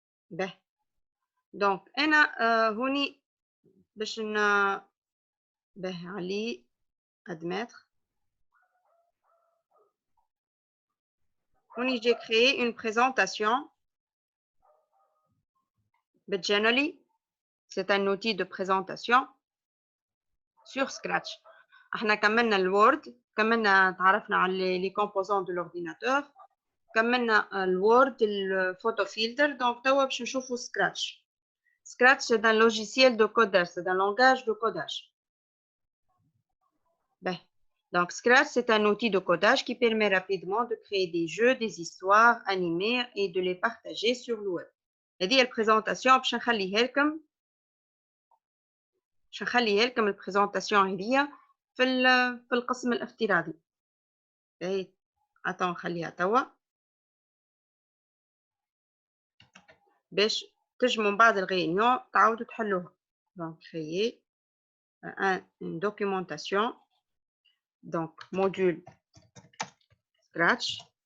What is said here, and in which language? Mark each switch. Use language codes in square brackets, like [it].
[ar] به دونك انا هوني باش به علي [fr] admettre. [ar] هوني [fr] j'ai créé une présentation. [en] Generally, [fr] c'est un outil de présentation sur Scratch. [ar] احنا كملنا الوورد، كملنا تعرفنا على [fr] les composants de l'ordinateur، [ar] كملنا الوورد الفوتو فيلتر. دونك توا باش نشوفوا Scratch. [fr] Scratch c'est un logiciel de codage, c'est un langage de codage. Ben, donc Scratch c'est un outil de codage qui permet rapidement de créer des jeux, des histoires animées et de les partager sur le web. [ar] هذه البريزونطاسيون باش نخليها لكم البريزونطاسيون هذه في القسم الافتراضي. اي اتون نخليها توا باش تجمعوا من بعد الغينيون تعاودوا تحلوها. دونك [fr] créer une documentation. Donc module Scratch.